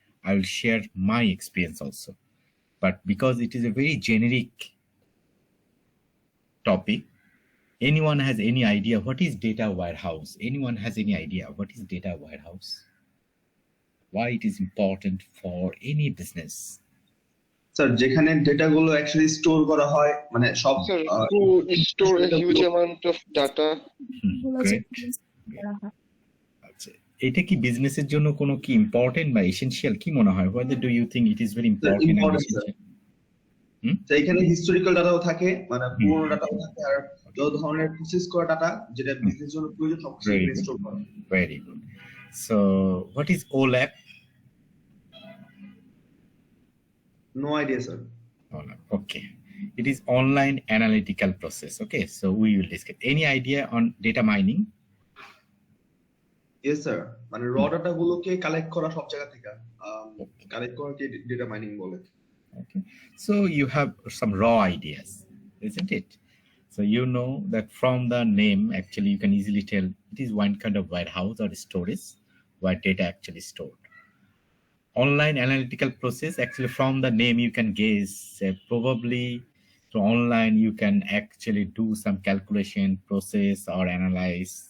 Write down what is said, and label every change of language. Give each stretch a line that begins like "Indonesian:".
English: I will share my experience also. But because it is a very generic topic, anyone has any idea what is data warehouse? Anyone has any idea what is data warehouse? Why it is important for any business?
Bangla: Sir যেখানে ডেটাগুলো actually store করা হয় মানে সব
English: Sir, to store a huge amount of data. Great.
Bangla: আচ্ছা, এটা কি বিজনেসের জন্য কোনো কি ইম্পর্টেন্ট বা এসেনশিয়াল কি মনে হয়?
English: Whether do you think it is very important and essential?
Bangla: তো এখানে হিস্টোরিক্যাল ডাটাও থাকে, মানে পুরনো ডাটাও থাকে, আর যত ধরনের প্রসেস করা ডাটা যেটা বিজনেস জন্য প্রয়োজন সব কিছু স্টোর করা।
English: Very good. So what is OLAP? No idea, sir. OLAP. Okay. It is online analytical process. Okay, so we will discuss. Any idea on data mining? Yes, sir.
Bangla: মানে র data গুলোকে collect করা সব জায়গা থেকে collect করাকে data mining বলে।
English: Okay, so you have some raw ideas, isn't it? So you know that from the name, actually, you can easily tell it is one kind of warehouse or storage where data actually stored. Online analytical process, actually, from the name, you can guess probably to online, you can actually do some calculation process or analyze.